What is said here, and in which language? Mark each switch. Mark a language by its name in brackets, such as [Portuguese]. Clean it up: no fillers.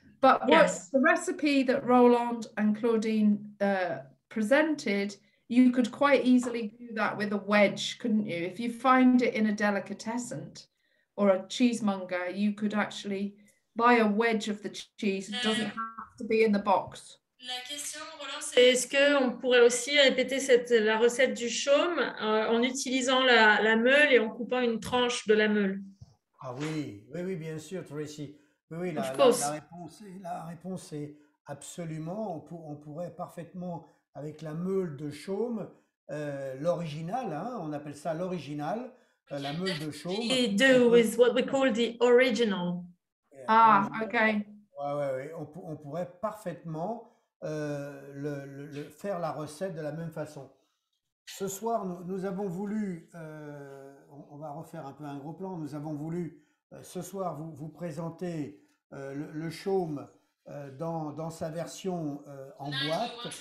[English] But what's the recipe that Roland and Claudine presented? You could quite easily do that with a wedge, couldn't you? If you find it in a delicatessen or a cheesemonger, you could actually buy a wedge of the cheese. It doesn't have to be in the box. [French] La question, Roland, c'est est-ce qu'on pourrait aussi répéter la recette du chaume en utilisant la meule et en coupant une tranche de la meule? Ah oui, oui, oui, bien sûr, Tracy. Oui, oui, [English] Of course. [French] la réponse est absolument. On pourrait parfaitement, avec la meule de chaume, l'original, hein, on appelle ça l'original, la meule de chaume. [English] Do with what we call the original. Ah, okay. [French] Ouais, on pourrait parfaitement faire la recette de la même façon. Ce soir, nous avons voulu, on va refaire un peu un gros plan, nous avons voulu ce soir vous présenter le chaume dans sa version en boîte.